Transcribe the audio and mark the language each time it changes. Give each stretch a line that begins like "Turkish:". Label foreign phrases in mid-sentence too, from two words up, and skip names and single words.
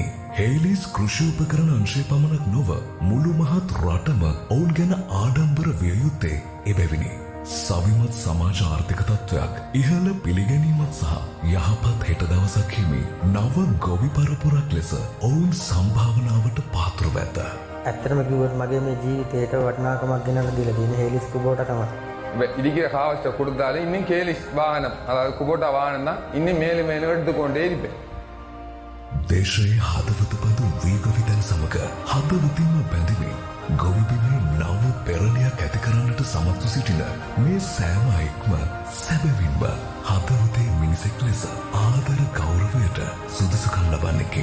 Sinhala: හේලිස් කෘෂි උපකරණ අංශය පමණක් නොව මුළු මහත් රටම ඔවුන් ගැන ආඩම්බර විය යුත්තේ එබැවිනි. සවිමත් සමාජ ආර්ථික තත්ත්වයක් ඉහළ පිළිගැනීමත් සහ යහපත් හෙට දවසක් හිමි නව ගොවි පරපුරක් ලෙස ඔවුන් සම්භාවනාවට පාත්‍රව ඇත. ඇත්තටම කිව්වොත් මගේ මේ ජීවිතේට වටිනාකමක් ගෙනල්ලා දීලා තියෙන හේලිස් කුබෝටා තමයි.
Tamil: இருக்கிற ஹாவஸ்ட்டை கொடுத்தாலும் இன்னும் கேலிஸ் வாகனம் அதாவது குபோட்டா வாகனம் தான் இன்னும் மேலும் மேலும் எடுத்துக்கொண்டே இருப்பேன்.
Sinhala: දේශයේ හදවත බඳු වීගොවිතැන් සමග හදවතින්ම බැඳිමින් ගොවිබිමේ නව පෙරලියක් ඇති කරන්නට සමත්ව සිටින මේ සෑම අයෙක්ම සැබවින්ම හදවතේ මිනිසෙක් ලෙස ආදර ගෞරවයට සුදුසුකම් ලබන්නකි.